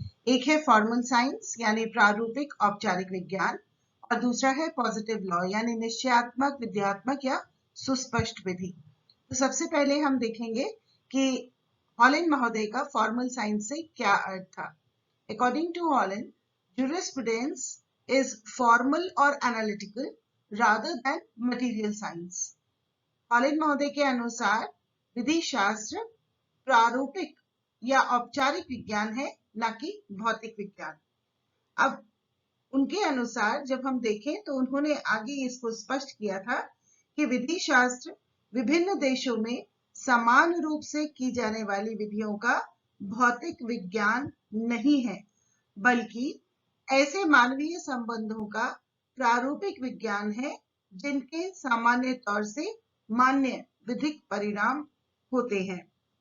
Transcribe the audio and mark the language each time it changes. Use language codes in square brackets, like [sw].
[hi] एक है formal science यानी प्रारूपिक औपचारिक विज्ञान और दूसरा है पॉजिटिव लॉ यानी निश्चयात्मक, विध्यात्मक या सुस्पष्ट विधि। तो सबसे पहले हम देखेंगे कि हॉलैंड महोदय का फॉर्मल साइंस से क्या अर्थ था। [en] According to Holland, jurisprudence is formal or analytical rather than material science। [hi] Holland महोदय के अनुसार विधि शास्त्र प्रारूपिक या औपचारिक विज्ञान है, न कि भौतिक विज्ञान। अब उनके अनुसार जब हम देखें तो उन्होंने आगे इसको स्पष्ट किया था कि विधि शास्त्र विभिन्न देशों में समान रूप से की जाने वाली विधियों का भौतिक विज्ञान नहीं है, बल्कि ऐसे मानवीय संबंधों का प्रारूपिक विज्ञान है जिनके सामान्य तौर से मान्य विधिक परिणाम होते हैं।